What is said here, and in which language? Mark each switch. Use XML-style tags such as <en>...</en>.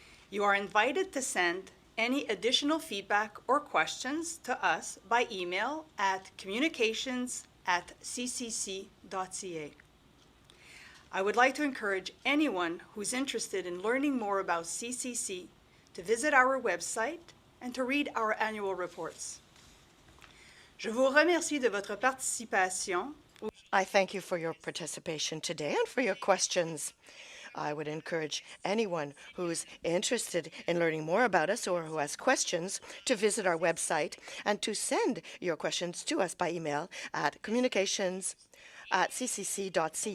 <en>You are invited to send any additional feedback or questions to us by email at communications@ccc.ca. I would like to encourage anyone who's interested in learning more about CCC to visit our website and to read our annual reports.</en> <fr>Je vous remercie de votre participation.</fr> <en>I thank you for your participation today and for your questions. I would encourage anyone who's interested in learning more about us or who has questions to visit our website and to send your questions to us by email at communications@ccc.ca.</en>